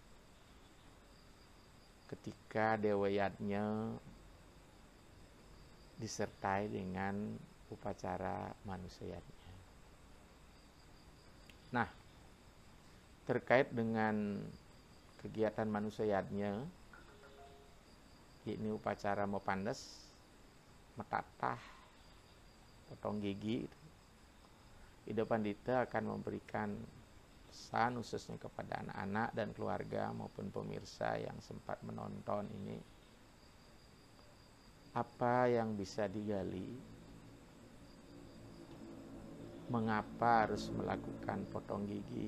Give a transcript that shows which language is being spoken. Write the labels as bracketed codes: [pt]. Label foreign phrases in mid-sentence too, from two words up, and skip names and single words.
[id] Ketika Dewa Yadnya disertai dengan upacara manusia Yadnya. Nah, terkait dengan kegiatan manusia Yadnya, ini upacara Mepandes, metatah, potong gigi, Ida Pandita akan memberikan pesan khususnya kepada anak-anak dan keluarga maupun pemirsa yang sempat menonton ini. Apa yang bisa digali? Mengapa harus melakukan potong gigi?